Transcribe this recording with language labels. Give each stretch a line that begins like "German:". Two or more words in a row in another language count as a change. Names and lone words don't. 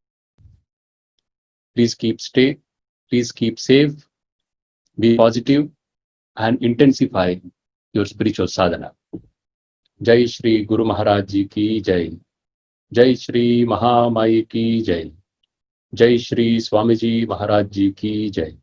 English: Please keep safe, be positive, and intensify your spiritual sadhana.
Hindi: जय श्री गुरु महाराज जी की जय. जय श्री महामाई की जय. जय श्री स्वामीजी महाराज जी की जय.